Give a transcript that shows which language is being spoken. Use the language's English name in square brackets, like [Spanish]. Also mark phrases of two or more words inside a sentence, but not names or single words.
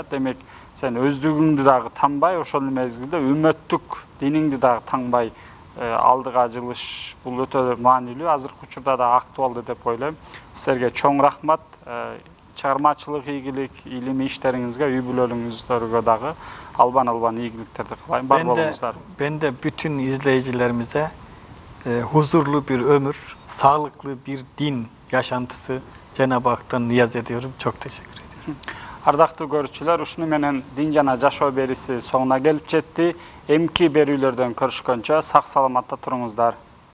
[Kyrgyz] Демек, сен өздүгүңдү дагы танбай, ошол мезгилде үммөттүк диниңди дагы танбай алдыга жылыш, бул өтө маанилүү, азыркы учурда да актуалдуу деп ойлойм. Силерге чоң рахмат. Чыгармачылык ийгилик, илимий иштериңизге, үй бүлөлүңүздөргө дагы албан ийгиликтерди кылайм. Бар болуңуздар. [Turkish] Ben de bütün izleyicilerimize huzurlu bir ömür, sağlıklı bir din yaşantısı Cenab-ı Hak'tan niyaz ediyorum. Çok teşekkür ediyorum. [Kyrgyz] Ардактуу көрүүчүлөр, ушуну менен дин жана жашоо бериси соңуна келип жетти. Эмки берүүлөрдөн көрүшкөнчө сак саламатта туруңуздар.